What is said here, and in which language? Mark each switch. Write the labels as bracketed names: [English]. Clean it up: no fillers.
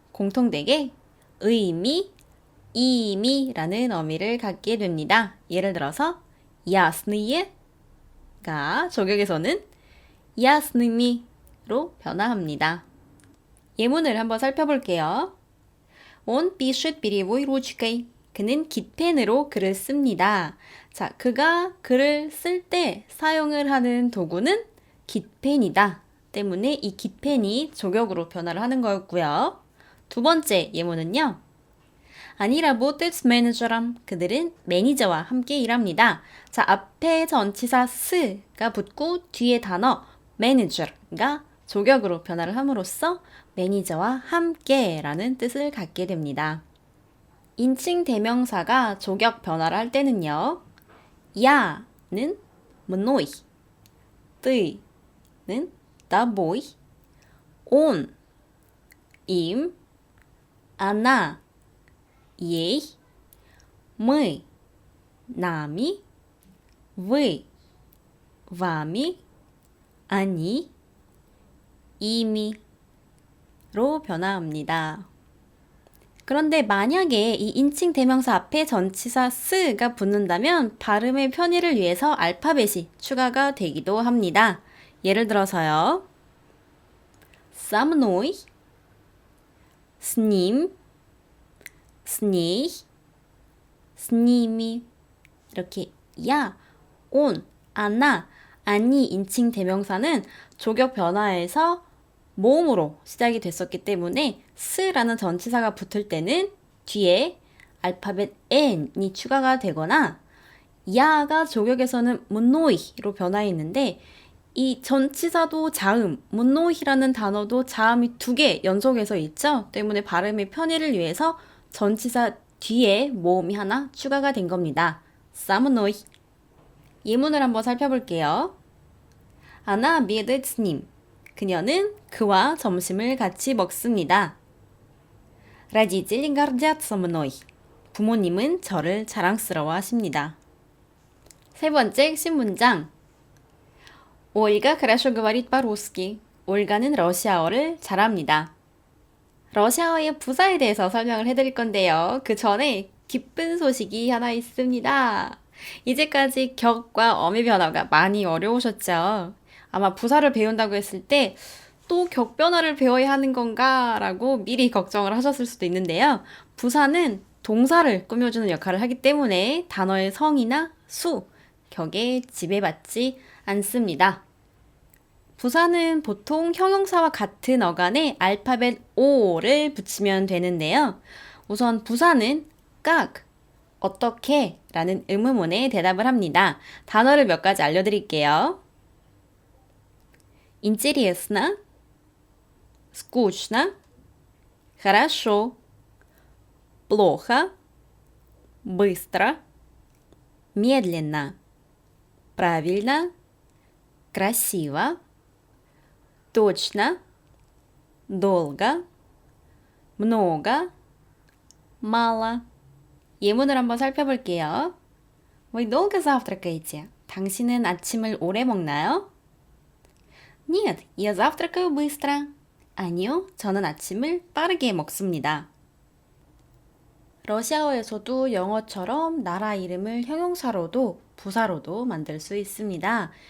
[Korean] 공통되게 의미, 이미라는 어미를 갖게 됩니다. 예를 들어서 야스니예가 조격에서는 야스니미로 변화합니다. 예문을 한번 살펴볼게요. [Russian] Он пишет перьевой ручкой. [Korean] 그는 깃펜으로 글을 씁니다. 자, 그가 글을 쓸 때 사용을 하는 도구는 깃펜이다. 때문에 이 깃펜이 조격으로 변화를 하는 거였고요. 두 번째 예문은요. 아니 работает 매니저람. 그들은 매니저와 함께 일합니다. 자, 앞에 전치사 스가 붙고 뒤에 단어 매니저가 조격으로 변화를 함으로써 매니저와 함께라는 뜻을 갖게 됩니다. 인칭 대명사가 조격 변화를 할 때는요. [Russian] 야는 mnoi, 뜨는 тобой, он, им, она, ей, мы, нами, вы, вами, они, [Korean] 이미로 변화합니다. 그런데 만약에 이 인칭 대명사 앞에 전치사 스가 붙는다면 발음의 편의를 위해서 알파벳이 추가가 되기도 합니다. 예를 들어서요. [Russian] со мной, с ним, с ней, с ними [Korean] 이렇게 야, 온, 아나, 아니 인칭 대명사는 조격 변화에서 모음으로 시작이 됐었기 때문에 스라는 전치사가 붙을 때는 뒤에 알파벳 n이 추가가 되거나 야가 조격에서는 문노이로 변화했는데 이 전치사도 자음, 문노이라는 단어도 자음이 2개 연속해서 있죠. 때문에 발음의 편의를 위해서 전치사 뒤에 모음이 하나 추가가 된 겁니다. 사무노이. 예문을 한번 살펴볼게요. 아나 미에드츠님. 그녀는 그와 점심을 같이 먹습니다. [Russian] Родители гордятся мной. [Korean] 부모님은 저를 자랑스러워 하십니다. 세 번째 신문장. [Russian] Ольга хорошо говорит по-русски. [Korean] 올가는 러시아어를 잘합니다. 러시아어의 부사에 대해서 설명을 해드릴 건데요. 그 전에 기쁜 소식이 하나 있습니다. 이제까지 격과 어미 변화가 많이 어려우셨죠? 아마 부사를 배운다고 했을 때 또 격 변화를 배워야 하는 건가 라고 미리 걱정을 하셨을 수도 있는데요. 부사는 동사를 꾸며주는 역할을 하기 때문에 단어의 성이나 수, 격에 지배받지 않습니다. 부사는 보통 형용사와 같은 어간에 알파벳 O를 붙이면 되는데요. 우선 부사는 как, 어떻게 라는 의문문에 대답을 합니다. 단어를 몇 가지 알려드릴게요. [Russian] Интересно, скучно, хорошо, плохо, быстро, медленно, правильно, красиво, точно, долго, много, мало. [Korean] 예문을 한번 살펴볼게요. [Russian] Вы долго завтракаете? [Korean] 당신은 아침을 오래 먹나요? [Russian] Нет, я завтракаю быстро. [Korean] 아니요, 저는 아침을 빠르게 먹습니다. 러시아어에서도 영어처럼 나라 이름을 형용사로도 부사로도 만들 수 있습니다.